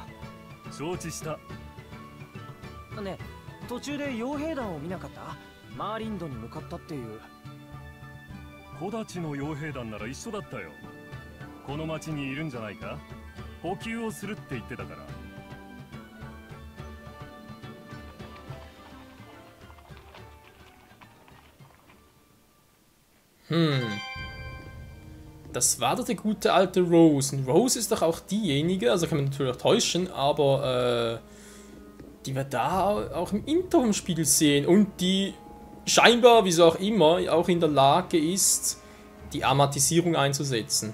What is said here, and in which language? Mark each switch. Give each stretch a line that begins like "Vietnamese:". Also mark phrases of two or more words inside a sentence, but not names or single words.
Japanese: 承知した。ねえ、途中で傭兵団を見なかった？マーリンドに向かったっていう。木立の傭兵団なら一緒だったよ。この町にいるんじゃないか？補給をするって言ってたから。
German: Das war doch der gute alte Rose. Und Rose ist doch auch diejenige, also kann man natürlich auch täuschen, aber die wir da auch im Intro im Spiel sehen und die scheinbar, wieso auch immer, auch in der Lage ist, die Aromatisierung einzusetzen.